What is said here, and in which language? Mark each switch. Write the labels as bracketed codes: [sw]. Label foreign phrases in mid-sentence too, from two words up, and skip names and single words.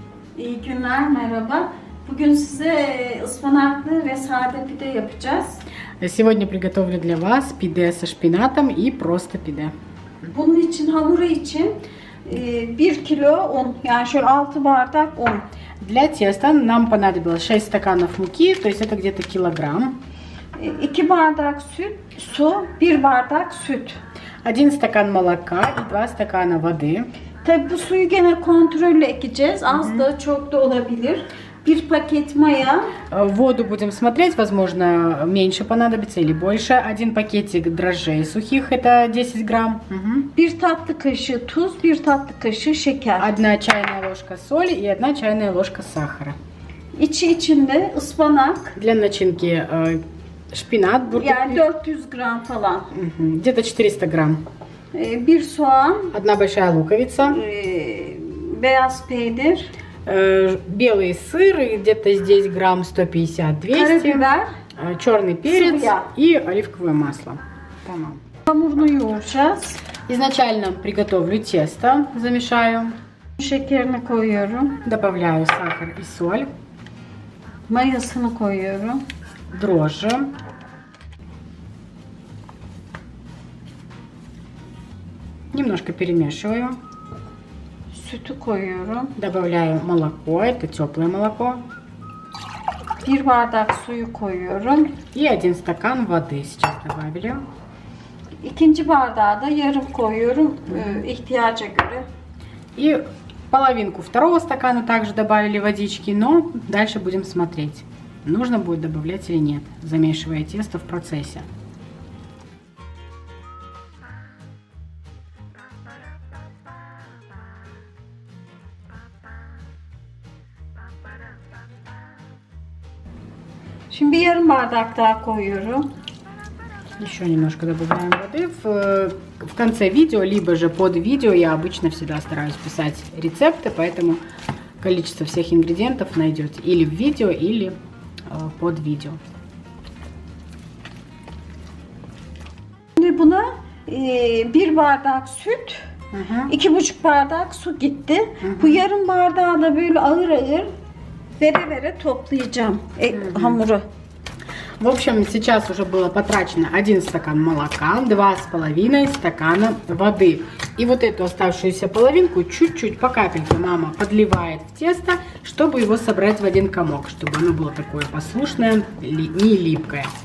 [tr] İyi günler, merhaba. Bugün size ıspanaklı ve sade pide yapacağız. [ru] Сегодня приготовлю для вас пиде со шпинатом и просто пиде. [tr] Bunun için, hamuru için 1 kilo un, yani şöyle 6 bardak un. [ru] Для теста нам понадобилось 6 стаканов муки, то есть это где-то килограмм. [tr] 2 bardak süt, su, 1 bardak süt. [ru] 1 стакан молока и 2 стакана воды. [tr] Tabi bu suyu gene kontrollü ekeceğiz. Az da çok da olabilir. 1 paket maya. [ru] Воду будем смотреть, возможно, меньше понадобится или больше. 1 пакетик дрожжей сухих, это 10 грамм. [tr] 1 tatlı kaşığı tuz, 1 tatlı kaşığı şeker. [ru] 1 чайная ложка соли и 1 чайная ложка сахара. [tr] İçinde ıspanak. [ru] Для начинки шпинат. [tr] Yani 400 gram falan. [ru] Где-то 400 грамм. [tr] 1 soğan. [ru] 1 большая луковица. [tr] Beyaz peynir. [ru] Белый сыр, где-то здесь грамм 150-200. [tr] Karabiber. [ru] Черный перец [tr] Sıvı [ru] и оливковое масло. [tr] Tamam. Hamurunu yoğuracağız. [ru] Изначально приготовлю тесто, замешаю. [tr] Şekerini koyuyorum. [ru] Добавляю сахар и соль. [tr] Mayasını koyuyorum. [ru] Дрожжи. Немножко перемешиваю. [tr] Sütü koyuyorum. [ru] Добавляю молоко, это теплое молоко. [tr] 1 bardak suyu koyuyorum. [ru] И 1 стакан воды сейчас добавили. [tr] İkinci bardağı da yarım koyuyorum ihtiyaca göre. [ru] И половинку второго стакана также добавили водички, но дальше будем смотреть, нужно будет добавлять или нет, замешивая тесто в процессе. [tr] Şimdi yarım bardak daha koyuyorum. [ru] Еще немножко добавляем воды. В конце видео, либо же под видео я обычно всегда стараюсь писать рецепты, поэтому количество всех ингредиентов найдете или в видео, или под видео. [tr] Şimdi buna 1 bardak süt, 2,5 bardak su gitti. Bu yarım bardağı da böyle ağır ağır vere toplayacağım hamuru. [ru] В общем, сейчас уже было потрачено 1 стакан молока, 2,5 стакана воды. И вот эту оставшуюся половинку чуть-чуть по капельке мама подливает в тесто, чтобы его собрать в один комок, чтобы оно было такое послушное, не липкое.